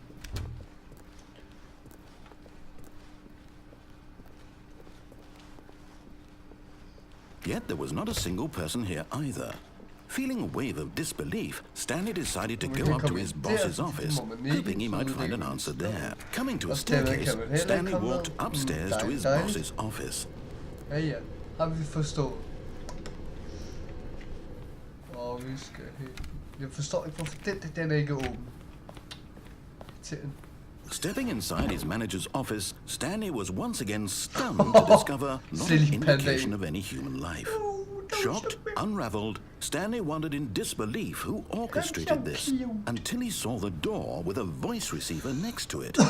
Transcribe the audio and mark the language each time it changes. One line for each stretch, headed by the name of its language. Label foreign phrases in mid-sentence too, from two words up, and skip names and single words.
English: Yet there was not a single person here either. Feeling a wave of disbelief, Stanley decided to go up to his boss's office, hoping he might find an answer there. Coming to a staircase, Stanley walked upstairs to his boss's office.
Danish: Ja, har vi forstået. Og vi skal helt... Jeg forstår ikke, hvorfor den er ikke åben.
English: Stepping inside his manager's office, Stanley was once again stunned to discover not an indication of any human life. Shocked, unraveled, Stanley wondered in disbelief who orchestrated this until he saw the door with a voice receiver next to it.